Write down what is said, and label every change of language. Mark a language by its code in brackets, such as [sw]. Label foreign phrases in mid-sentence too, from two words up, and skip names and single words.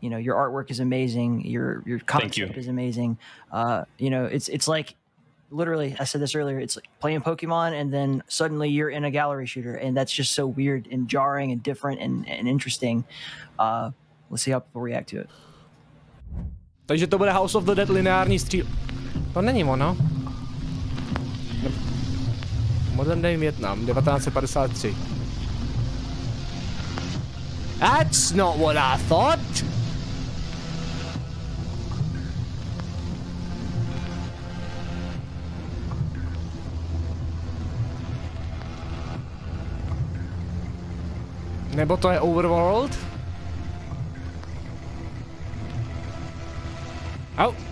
[en] You know, your artwork is amazing. Your concept is amazing. You know, it's like, literally, I said this earlier, it's like playing Pokemon and then suddenly you're in a gallery shooter, and that's just so weird and jarring and different and interesting. Let's see how people react to it. [cs] Takže to bude House of the Dead lineární stříl. To není ono. [en] Modern Day Vietnam, 1953. That's not what I thought. [cs] Nebo to je Overworld? Au.